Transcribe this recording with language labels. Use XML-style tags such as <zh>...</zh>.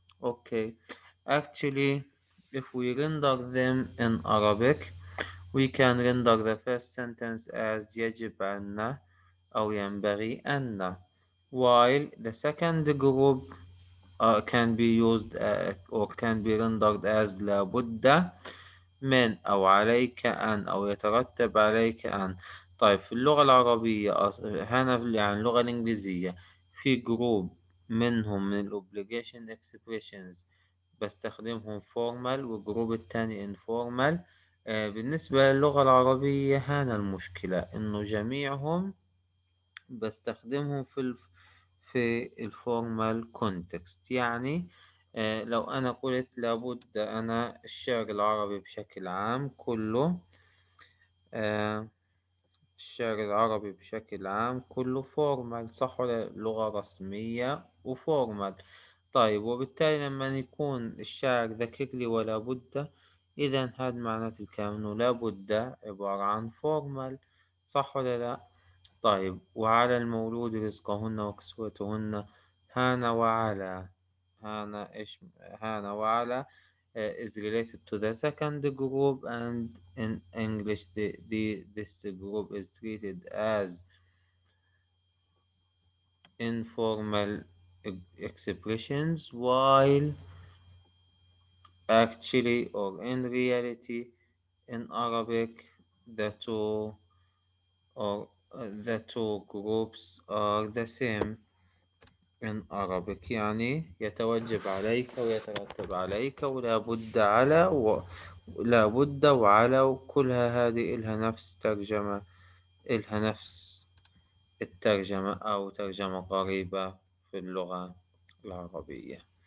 <en>Okay, actually, if we render them in Arabic, we can render the first sentence as يجب أن أو ينبغي أن, while the second group can be used or can be rendered as لابد من أو عليك أن أو يترتب عليك أن.</en> <ar>طيب في اللغة العربية هنا يعني اللغة الإنجليزية في جروب منهم من ال obligation expressions بستخدمهم formal والجروب التاني informal. بالنسبة للغة العربية هنا المشكلة إنه جميعهم بستخدمهم في الفورمال كونتكست. يعني لو أنا قلت لابد أنا الشعر العربي بشكل عام كله آه، الشعر العربي بشكل عام كله فورمال، صح ولا لغة رسمية وفورمال؟ طيب وبالتالي لما يكون الشاعر ذكر لي ولا بد، إذا هذا معناته الكلام إنه لا بد عبارة عن فورمال، صح ولا لا؟ طيب وعلى المولود رزقهن وكسوتهن.</ar> <en>هان وعلى، هان وعلى is related to the second group, and in English this group is treated as informal expressions, while actually or in reality in Arabic the two or the two groups are the same in Arabic.</en> <ar>يعني يتوجب عليك ويترتب عليك ولا بد على ولا بد وعلى، وكلها هذه إلها نفس ترجمة، إلها نفس الترجمة أو ترجمة قريبة في اللغة العربية.</ar>